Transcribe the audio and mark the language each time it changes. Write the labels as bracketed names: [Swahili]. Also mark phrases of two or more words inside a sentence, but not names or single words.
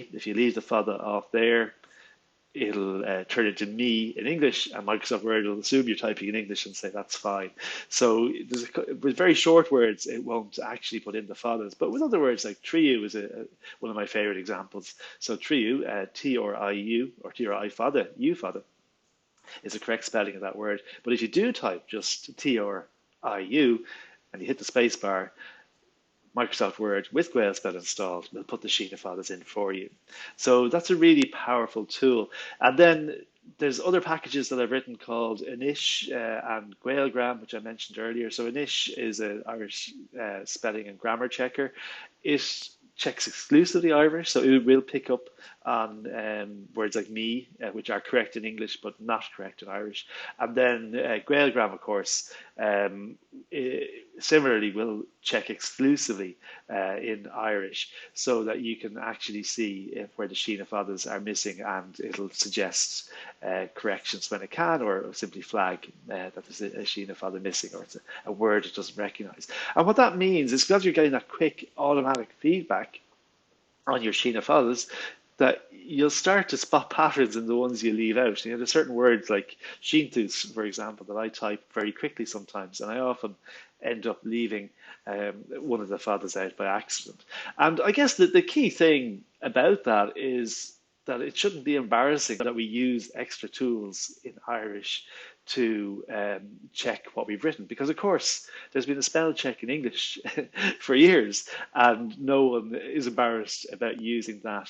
[English] If you leave the fada off there, it'll turn into me in English, and Microsoft Word will assume you're typing in English and say that's fine. So with very short words, it won't actually put in the fadas. But with other words, like triu is one of my favorite examples. So triu, T-R-I-U, or T-R-I fada, U fada, is the correct spelling of that word. But if you do type just T-R-I-U and you hit the space bar, Microsoft Word with GaelSpell installed will put the [Irish] síneadh fadas [English] in for you. So that's a really powerful tool. And then there's other packages that I've written called Anois and GaelGram, which I mentioned earlier. So Anois is an Irish spelling and grammar checker. It checks exclusively Irish, so it will pick up on words like me, which are correct in English but not correct in Irish. And then GaelGram, of course, similarly will check exclusively in Irish, so that you can actually see where the [Irish] síneadh fadas [English] are missing, and it'll suggest corrections when it can, or simply flag that there's a [Irish] síneadh fada [English] missing, or it's a word it doesn't recognize. And what that means is, because you're getting that quick automatic feedback on your [Irish] síneadh fadas, [English] that you'll start to spot patterns in the ones you leave out. There's certain words like shintus, for example, that I type very quickly sometimes, and I often end up leaving one of the fadas out by accident. And I guess that the key thing about that is that it shouldn't be embarrassing that we use extra tools in Irish to check what we've written, because of course there's been a spell check in English for years and no one is embarrassed about using that.